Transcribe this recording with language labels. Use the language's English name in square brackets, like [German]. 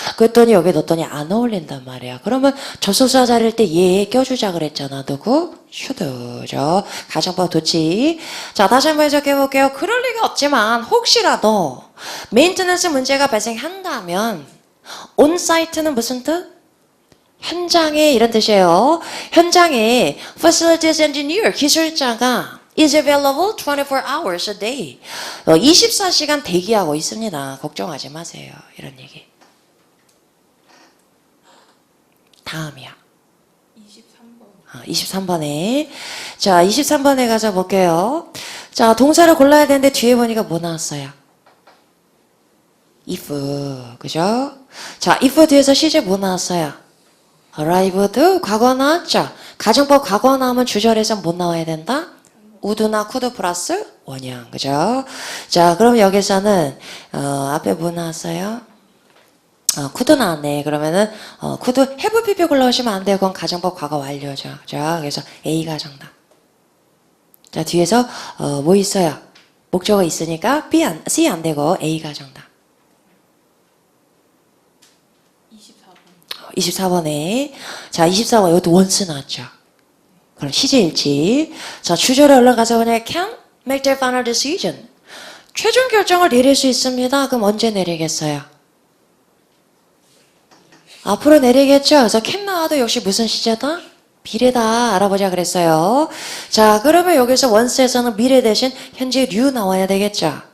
[Korean] 그랬더니 여기 넣었더니 안 어울린단 말이야. 그러면 조소사 자리일 때 얘 껴주자 그랬잖아. 누구? should죠. 가정법 도치. 자, 다시 한번 해석해 볼게요. 그럴 리가 없지만 혹시라도 메인테넌스 문제가 발생한다면 온사이트는 무슨 뜻? 현장에 이런 뜻이에요. 현장에 [English] facilities engineer [Korean] 기술자가 [English] is available 24 hours a day. [Korean] 24시간 대기하고 있습니다. 걱정하지 마세요. 이런 얘기. 다음이야. 23번. 23번에. 자, 23번에 가서 볼게요. 자, 동사를 골라야 되는데 뒤에 보니까 뭐 나왔어요? if. 그죠? 자, if 뒤에서 시제 뭐 나왔어요? arrived. 과거 나왔죠? 가정법 과거 나오면 주절에서 뭐 나와야 된다? 우드나 쿠드 플러스 원형. 그죠? 자, 그럼 여기서는, 앞에 뭐 나왔어요? 쿠드 나왔네. 그러면은, 쿠드 have pp 골라오시면 안 돼요. 그건 가정법 과거 완료죠. 그죠? 그래서 A가 정답. 자, 뒤에서, 뭐 있어요? 목적어 있으니까 C 안 되고 A가 정답. 24번. 24번에. 자, 24번. 이것도 원스 나왔죠. 그럼 시제일치. 자, 주절에 올라가서 그냥 [English] can make their final decision. [Korean] 최종 결정을 내릴 수 있습니다. 그럼 언제 내리겠어요? 앞으로 내리겠죠? 그래서 can 나와도 역시 무슨 시제다? 미래다. 알아보자 그랬어요. 자, 그러면 여기서 원스에서는 미래 대신 현재 류 나와야 되겠죠?